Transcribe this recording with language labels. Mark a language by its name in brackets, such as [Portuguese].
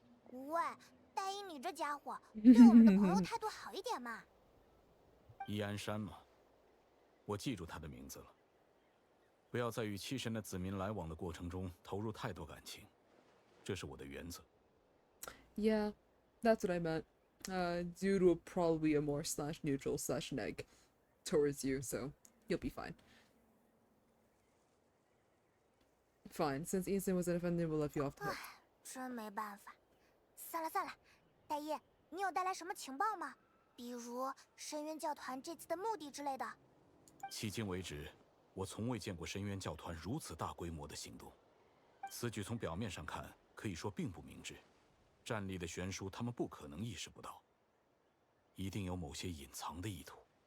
[Chinese] 喂，戴因，你这家伙对我们的朋友态度好一点嘛！伊安山嘛，我记住他的名字了。不要在与七神的子民来往的过程中投入太多感情，这是我的原则。 [English] Yeah, that's what I meant. Dude will probably be a more /neutral /neg towards you, so you'll be fine. Fine, since Ethan was offended, we'll let you off the hook. [Chinese] 真没办法。算了算了，戴因，你有带来什么情报吗？比如深渊教团这次的目的之类的。迄今为止，我从未见过深渊教团如此大规模的行动。此举从表面上看，可以说并不明智。战力的悬殊，他们不可能意识不到，一定有某些隐藏的意图。